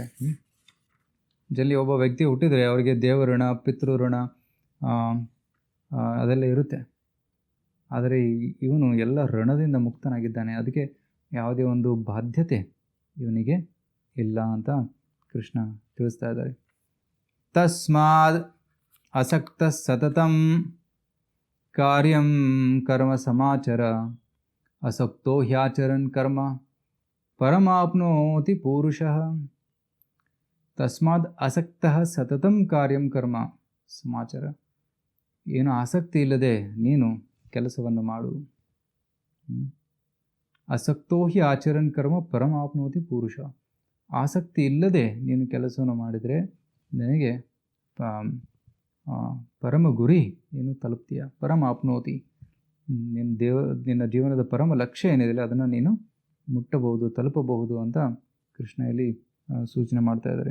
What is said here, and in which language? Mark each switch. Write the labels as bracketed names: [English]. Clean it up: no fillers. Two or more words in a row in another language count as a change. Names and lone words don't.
[Kannada] ಜಲ್ಲಿ ಒಬ್ಬ ವ್ಯಕ್ತಿ ಹುಟ್ಟಿದರೆ ಅವರಿಗೆ ದೇವ ಋಣ, ಪಿತೃ ಋಣ ಅದೆಲ್ಲ ಇರುತ್ತೆ. ಆದರೆ ಇವನು ಎಲ್ಲ ಋಣದಿಂದ ಮುಕ್ತನಾಗಿದ್ದಾನೆ, ಅದಕ್ಕೆ ಯಾವುದೇ ಒಂದು ಬಾಧ್ಯತೆ ಇವನಿಗೆ ಇಲ್ಲ ಅಂತ ಕೃಷ್ಣ ತಿಳಿಸ್ತಾ ಇದ್ದಾರೆ. [Sanskrit] ತಸ್ಮಾದ್ ಅಸಕ್ತ ಸತತಂ ಕಾರ್ಯಂ ಕರ್ಮ ಸಮಾಚರ ಅಸಕ್ತೋ ಹ್ಯಾಚರನ್ ಕರ್ಮ ಪರಮಾಪ್ನೋತಿ ಪೂರುಷಃ. ತಸ್ಮಾದ್ ಅಸಕ್ತಃ ಸತತಂ ಕಾರ್ಯಂ ಕರ್ಮ ಸಮಾಚರ, [Kannada] ಏನು ಆಸಕ್ತಿ ಇಲ್ಲದೆ ನೀನು ಕೆಲಸವನ್ನು ಮಾಡು. [Sanskrit] ಅಸಕ್ತೋ ಹಿ ಆಚರನ್ ಕರ್ಮ ಪರಮಾಪ್ನೋತಿ ಪುರುಷ, [Kannada] ಆಸಕ್ತಿ ಇಲ್ಲದೆ ನೀನು ಕೆಲಸವನ್ನು ಮಾಡಿದರೆ ನಿನಗೆ ಪರಮ ಗುರಿ ಏನು ತಲುಪ್ತೀಯ, [Sanskrit] ಪರಮ ಆಪ್ನೋತಿ, [Kannada] ನಿನ್ನ ಜೀವನದ ಪರಮ ಲಕ್ಷ್ಯ ಏನಿದೆ ಅದನ್ನು ನೀನು ಮುಟ್ಟಬಹುದು, ತಲುಪಬಹುದು ಅಂತ ಕೃಷ್ಣ ಇಲ್ಲಿ ಸೂಚನೆ ಮಾಡ್ತಾ ಇದ್ದಾರೆ.